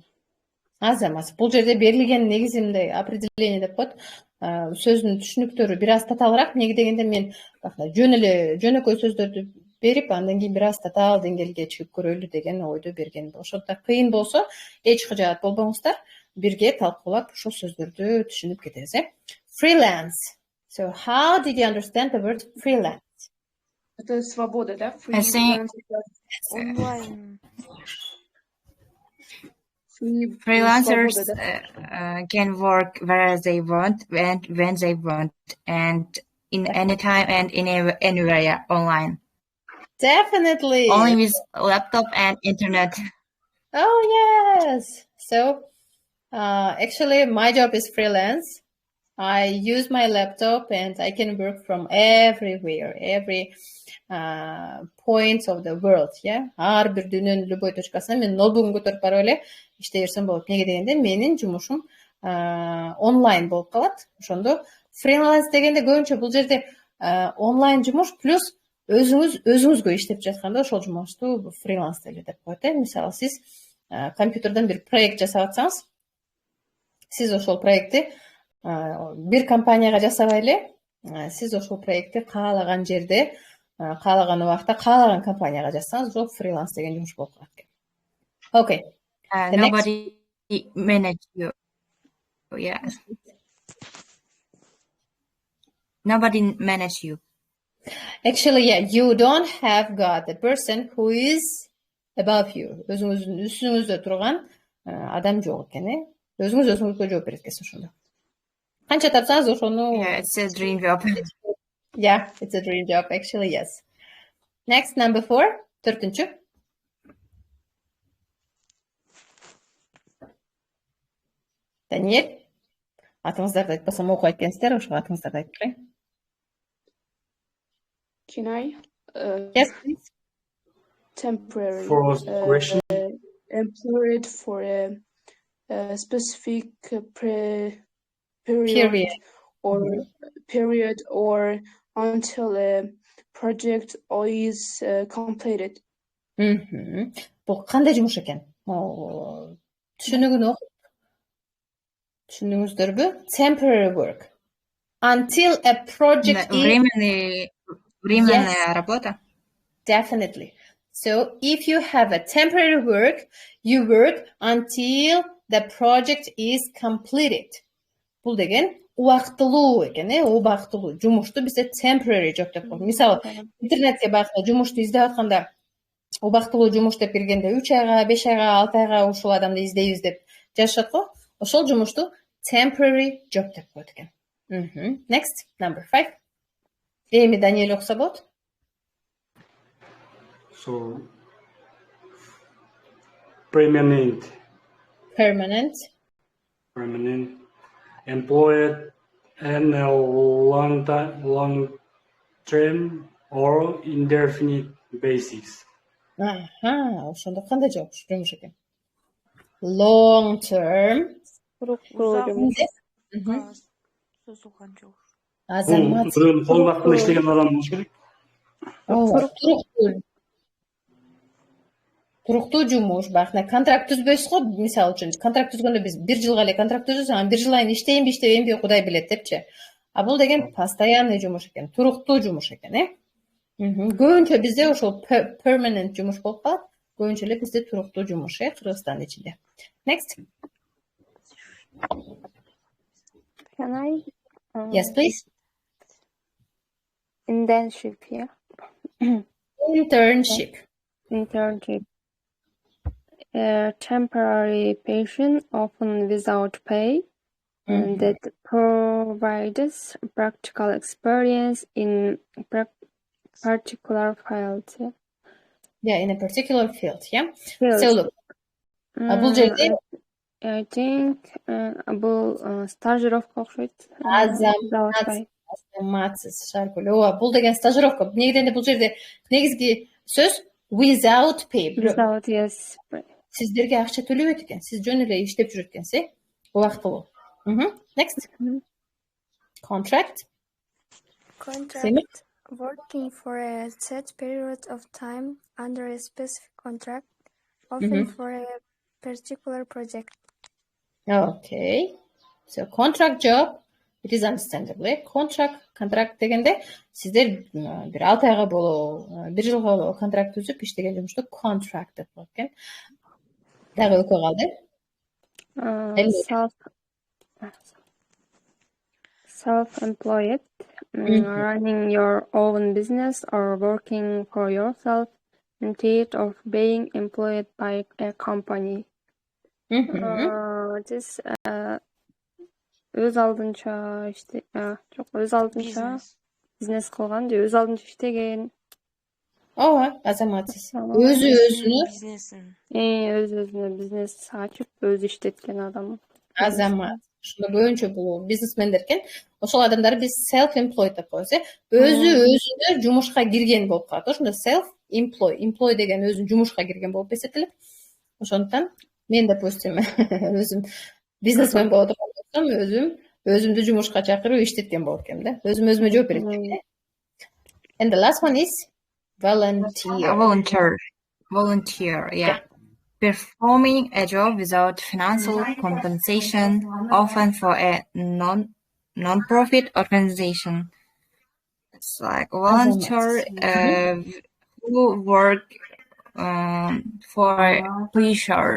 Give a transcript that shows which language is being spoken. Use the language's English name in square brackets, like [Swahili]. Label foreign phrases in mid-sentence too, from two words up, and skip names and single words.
[Kyrgyz] Аз эмес. Бул жерде берилген негизинде определение деп коет. Сөздүн түшүнүктөрү бир аз татаалыраак. Эмнеге дегенде мен жөнөкөй сөздөрдү берип, андан кийин бир аз татаал деңгээлге чыгып көрөлү деген ойдо берген. Ошондо кыйын болсо, эч кыжаат болбоңуздар. Бирге талкуулап ушул сөздөрдү түшүнүп кетебиз, [English] Freelance. So how did you understand the word freelance? [Russian] Это свобода, да? [English] I think Online. freelancers can work where they want and when they want, and in any time and anywhere online. Definitely. Only with laptop and internet. Oh, yes. So, actually, my job is freelance. I use my laptop and I can work from everywhere, every point of the world, [Kyrgyz] Ар бир дүйнөнүн любой точкасына мен ноутбугун көтөрүп барып эле иштей берсем болот. Неге дегенде менин жумушум онлайн болуп калат. Ошондо фриланс дегенде көбүнчө бул жерде онлайн жумуш плюс өзүңүзгө иштеп жатканда ошол жумушту фриланс деп коет. Мисалы, сиз компьютерден бир проект жасап атсаңыз, сиз ошол проектти бир компанияга жасабай эле, сиз ошол проектти каалаган жерде, каалаган убакта, каалаган компанияга жасасаңыз, ошол фриланс деген жумуш болуп калат экен. [English] Okay. Nobody manage you. Nobody manage you. Actually, you don't have got the person who is above you. [Kyrgyz] Өзүңүздүн үстүңүздө турган адам жок экен, Өзүңүз өзүңүзгө жооп берет экенсиз ошондо. Канча тапсаңыз ошону. [English] Yeah, it's a dream job. Yeah, it's a dream job, actually, yes. Next, number 4, [Kyrgyz] төртүнчү. Даниэль, атыңыздарды айтпасам окуп айткенсиздер, ошого атыңыздарды айтып берейин. [English] Can I? Yes, please. Temporary. First question. Employed for a specific period or until a project is completed. [Kyrgyz] Бул кандай жумуш экен? Түшүнүгүн окуп түшүндүңүздөрбү? [English] Temporary work. Until a project is... [Russian] Временная работа. [English] Definitely. So if you have a temporary work, you work until the project is completed. [Kyrgyz] Бул деген убактылуу экен, убактылуу жумушту бизде [English] temporary job [Kyrgyz] деп коет. Мисалы, интернетке байкта жумушту издеп атканда, убактылуу жумуш деп киргенде 3 айга, 5 айга, 6 айга ушул адамды издейбиз деп жазышат го. Ошол жумушту [English] temporary job [Kyrgyz] деп коет экен. [English] Next, number 5. [Kyrgyz] Эми Даниэль окуса болот. [English] So, permanent. Employed and a long-term or indefinite basis. Ошондо кандай жумуш экен? Long term. Азамат. [Kyrgyz] Кол вакытында иштеген адам болуш керек. Туруктуу жумуш, бакна контракт түзбөйсүз го, мисалы үчүн. Контракт түзгөндө биз 1 жылга эле контракт түзөбүз, анан 1 жыл айын иштейинби, иштебейинби Кудай билет депчи. А бул деген постоянный жумуш экен, туруктуу жумуш экен, Көбүнчө бизде ошол permanent жумуш болуп калат. Көбүнчө эле бизде туруктуу жумуш, Кыргызстандын ичинде. [English] Next. Can I? Yes, please. internship, yeah. Internship. Internship. Temporary position, often without pay, and that provides practical experience in particular field. Yeah, in a particular field, yeah. Field. So look, [Kyrgyz] бул жерде [English] I think [Kyrgyz] бул стажировка окшойт. Азаматсыз Шаркүл. Ооба, бул деген стажировка. Негеден бул жерде негизги сөз [English] without pay. Without, yes. [Kyrgyz] Сиздерге акча төлөбөйт экен. Сиз жөн эле иштеп жүрөт экенсиз. Убактылуу. [English] Next. Contract. Contract. Working for a set period of time under a specific contract, often for a particular project. Okay. So contract job, it is understandable. [Kyrgyz] Contract дегенде сиздер бир 6 айга болобу, 1 жылга болобу контракт түзүп иштеген жумушту contract деп коет экен. Дагы экөө калды. [English] Self-employed, running your own business or working for yourself instead of being employed by a company. [Kyrgyz] This өз алдынча бизнес кылган же өз алдынча иштеген. Ооба, азаматсыз. Өзүнө бизнес ачып, өзү иштеткен адам. Азамат. Ушунда көбүнчө бул бизнесмендер экен. Ошол адамдар биз self-employed деп коебуз, өзүнө жумушка кирген болуп калат. Ошондо self-employed деген өзүн жумушка кирген болуп эсептелет. Ошондуктан мен допустим өзүм бизнесмен боло турган болсом, өзүмдү жумушка чакырып иштеткен болот экенмин да. Өзүмө жооп берет экен. [English] And the last one is volunteer. Volunteer, yeah. Performing a job without financial compensation, often for a non-profit organization. It's like volunteer who work for pleasure.